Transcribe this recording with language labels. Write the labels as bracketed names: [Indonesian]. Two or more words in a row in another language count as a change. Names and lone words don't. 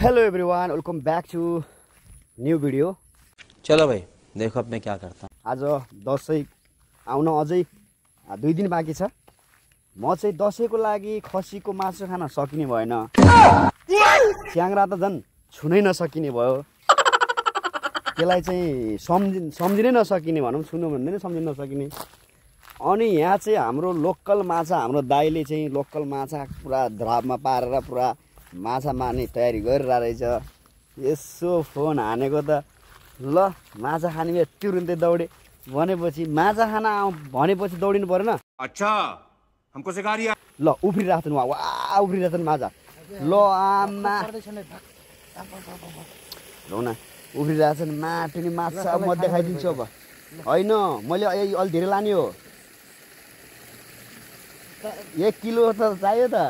[English] Hello everyone, welcome back to new video. [Hindi] चलो भाई देखो अब मैं क्या करता हूँ। [Nepali] आज दसैँ आउन अझै 2 दिन बाँकी छ। म चाहिँ दसैँको लागि खसीको मासु खान सकिने भएन, च्याङ्रा त झन् छुनै नसकिने भयो। त्यसलाई चाहिँ सम्झिनै नसकिने भनौँ, छुनु भन्दै नै सम्झिन नसकिने। अनि यहाँ चाहिँ हाम्रो लोकल माछा, हाम्रो दाइले चाहिँ लोकल माछा पुरा ध्रापमा पारेर पुरा माछा मार्ने तयारी गरिरहेको रहेछ। यसो फोन हानेको त ल माछा खाने बेला तुरुन्तै दौडे भनेपछि माछा खान आऊ भनेपछि दौडिनु परेन। [Hindi] अच्छा हमको सिखा रिया। [Nepali] ल उफ्रिरहेछन् वा उफ्रिरहेछन् माछा। ल आमा लौ न उफ्रिरहेछन् माटुनी माछा। म देखाइदिन्छु अब। होइन मैले अलि धेरै लाने हो। 1 किलो त चाहियो त।